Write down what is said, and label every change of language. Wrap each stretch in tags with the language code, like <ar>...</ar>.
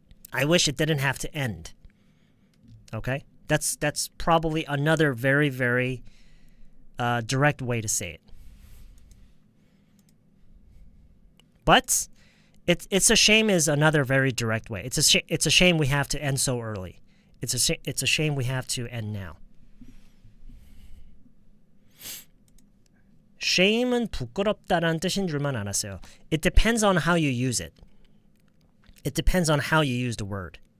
<en>I wish it didn't have to end. Okay? That's probably another very, very direct way to say it. But it's a shame is another very direct way. It's a shame we have to end so early. It's a shame we have to end now.</en> <ko>shame은 부끄럽다라는 뜻인 줄만 알았어요.</ko> <en>It depends on how you use it. It depends on how you use the word.</en>